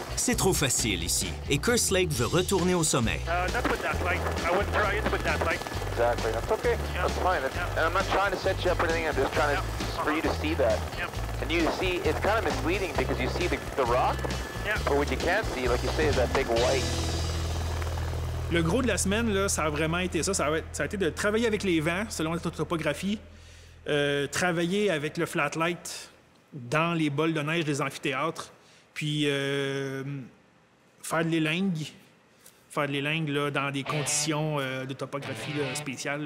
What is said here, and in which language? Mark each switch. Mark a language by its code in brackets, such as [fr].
[fr] C'est trop facile ici, et Kerslake veut retourner au sommet. [en] Not with that light. I wouldn't try it with that light. Exactly. That's okay. That's fine. And I'm not trying to set you up or anything. I'm just trying to for you to see that. And you see, it's kind of misleading because you see the rock, but what you can't see, like you say, is that big white. [fr] Le gros de la semaine, là, ça a vraiment été ça. Ça a été de travailler avec les vents, selon la topographie, travailler avec le flat light dans les bols de neige des amphithéâtres, puis faire de l'élingue. Faire de l'élingue là, dans des conditions de topographie là, spéciales.